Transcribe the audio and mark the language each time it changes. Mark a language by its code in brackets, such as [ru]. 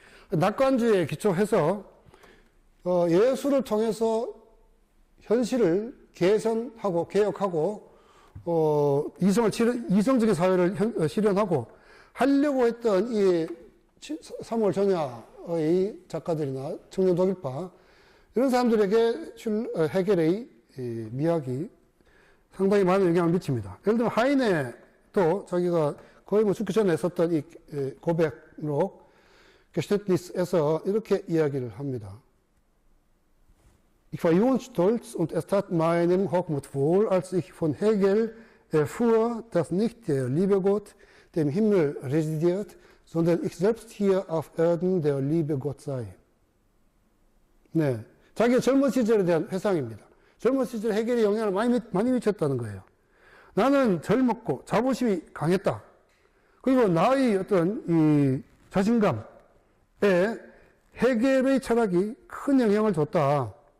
[ko] 낙관주의에 기초해서 예술을 통해서 현실을 개선하고 개혁하고 이성적인 사회를 실현하고 하려고 했던 이 3월 전야의 작가들이나 청년 독일파 이런 사람들에게 헤겔의 미학이 상당히 많은 영향을 미칩니다. 예를 들면 하이네도 자기가 거의 죽기 전에 썼던 이 고백록 게슈테트니스에서 이렇게 이야기를 합니다. [de] Ich war jung und stolz und es tat meinem Hochmut wohl, als ich von Hegel erfuhr, dass nicht der liebe Gott dem Himmel residiert, sondern ich selbst hier auf Erden der liebe Gott sei. [ko] 네, 자기의 젊은 시절에 대한 회상입니다. 젊은 시절에 헤겔이 영향을 많이 미쳤다는 거예요. 나는 젊었고 자부심이 강했다. 그리고 나의 어떤 이 자신감에 헤겔의 철학이 큰 영향을 줬다.